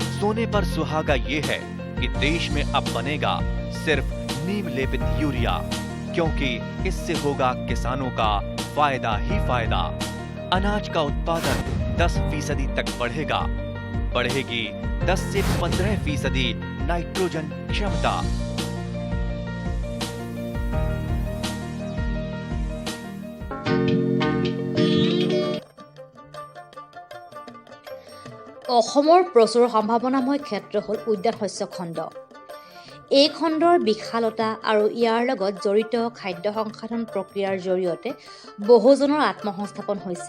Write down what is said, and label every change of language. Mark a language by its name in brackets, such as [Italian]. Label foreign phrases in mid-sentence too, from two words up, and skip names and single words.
[Hindi] सोने पर सुहागा ये है कि देश में अब बनेगा सिर्फ नीम लेपित यूरिया, क्योंकि इससे होगा किसानों का फायदा ही फायदा। अनाज का उत्पादन 10% तक बढ़ेगा। बढ़ेगी 10 से 15% नाइट्रोजन क्षमता। [Assamese] অসমৰ প্ৰচুৰ সম্ভাৱনাময় ক্ষেত্ৰ হ'ল উদ্যান শস্য খণ্ড। এই খণ্ডৰ বিশালতা আৰু ইয়াৰ লগত জড়িত খাদ্য সংসাধন প্ৰক্ৰিয়াৰ জৰিয়তে বহুজনৰ আত্মসংস্থাপন হৈছে।